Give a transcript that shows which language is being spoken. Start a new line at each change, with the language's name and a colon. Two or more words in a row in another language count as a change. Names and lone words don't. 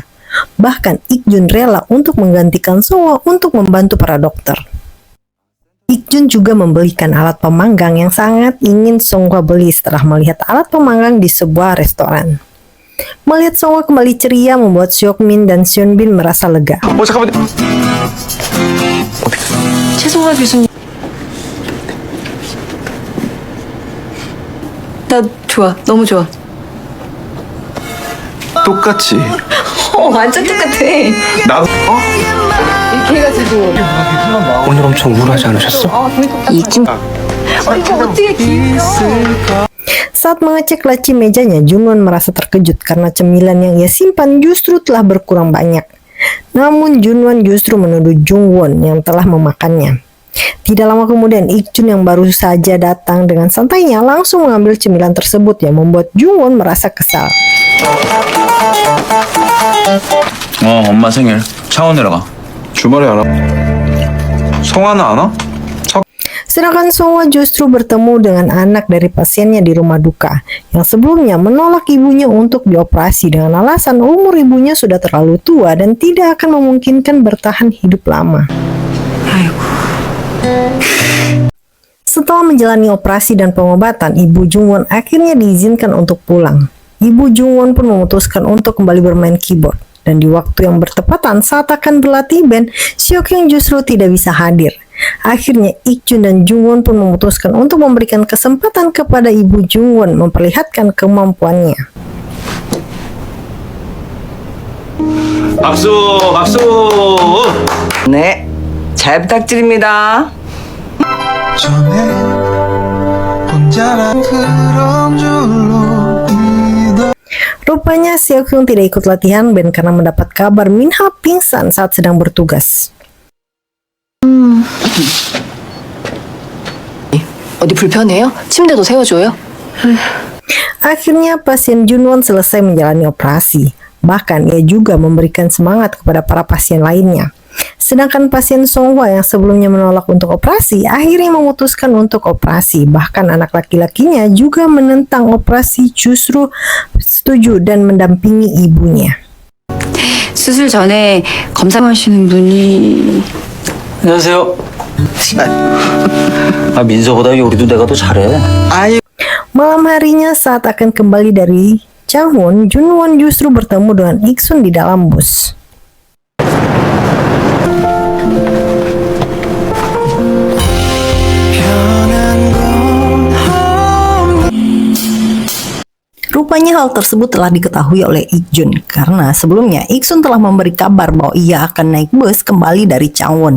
Indonesian: Bahkan Ik-jun rela untuk menggantikan Songhwa untuk membantu para dokter. Ik-jun juga membelikan alat pemanggang yang sangat ingin Songhwa beli setelah melihat alat pemanggang di sebuah restoran. Melihat Songhwa kembali ceria membuat Seokmin dan Seonbin merasa lega.
Korean: 잠깐만. 최송화 교수님. 나 좋아, 너무 좋아. 똑같지. 완전 똑같아. 나도. 이렇게 해가지고. 오늘 엄청 우울하지 않으셨어? 이쯤. 이거 어떻게 기울여?
Indonesian: Saat mengecek laci mejanya, Jungwon merasa terkejut karena cemilan yang ia simpan justru telah berkurang banyak. Namun Jungwon justru menuduh Jungwon yang telah memakannya. Tidak lama kemudian, Ik-jun yang baru saja datang dengan santainya langsung mengambil cemilan tersebut yang membuat Jungwon merasa kesal.
Korean: 엄마 생일. 창원 내려가. 주말에 안 와? 성화는 안 와?
Indonesian: Sedangkan Songhwa justru bertemu dengan anak dari pasiennya di rumah duka, yang sebelumnya menolak ibunya untuk dioperasi dengan alasan umur ibunya sudah terlalu tua dan tidak akan memungkinkan bertahan hidup lama. Setelah menjalani operasi dan pengobatan, Ibu Jungwon akhirnya diizinkan untuk pulang. Ibu Jungwon pun memutuskan untuk kembali bermain keyboard. Dan di waktu yang bertepatan saat akan berlatih band, Seokhyung justru tidak bisa hadir. Akhirnya Ik-jun dan Jungwon pun memutuskan untuk memberikan kesempatan kepada Ibu Jungwon memperlihatkan kemampuannya.
Korean: 박수, 박수. 네. 잘 부탁드립니다. 전에 혼자란 그런 줄로
Indonesian: Rupanya Seokhyung tidak ikut latihan band karena mendapat kabar Minha pingsan saat sedang bertugas.
Korean: 어디 불편해요? 침대도 세워줘요?
Indonesian: Akhirnya pasien Jungwon selesai menjalani operasi. Bahkan ia juga memberikan semangat kepada para pasien lainnya. Sedangkan pasien Songhwa yang sebelumnya menolak untuk operasi akhirnya memutuskan untuk operasi. Bahkan anak laki-lakinya juga menentang operasi justru setuju dan mendampingi ibunya.
Korean: 수술 전에 검사하시는 분이 안녕하세요. 민서보다 요리도 내가 더 잘해.
Indonesian: Malam harinya saat akan kembali dari Changwon, Jungwon justru bertemu dengan Ik-sun di dalam bus. Rupanya hal tersebut telah diketahui oleh Ik-jun karena sebelumnya Ik-sun telah memberi kabar bahwa ia akan naik bus kembali dari Changwon.